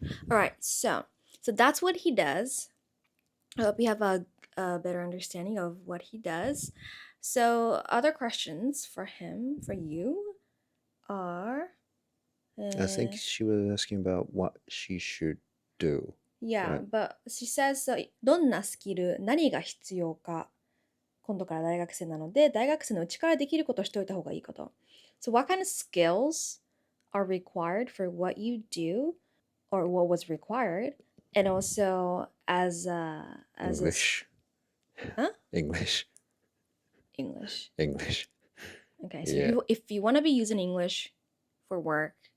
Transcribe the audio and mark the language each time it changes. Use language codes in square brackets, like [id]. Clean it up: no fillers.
[en] All right. So that's what he does. I hope you have a better understanding of what he does. So other questions for him, for you, are. I think she was asking about what she should do. Yeah, Right. but she says, so [ja] どんなスキル、何が必要か。今度から大学生なので、大学生のうちからできることをしておいた方がいいこと。 [en] So what kind of skills are required for what you do or what was required? And also as English. Huh? English. English. English. Okay, so Yeah. if you want to be using English for work,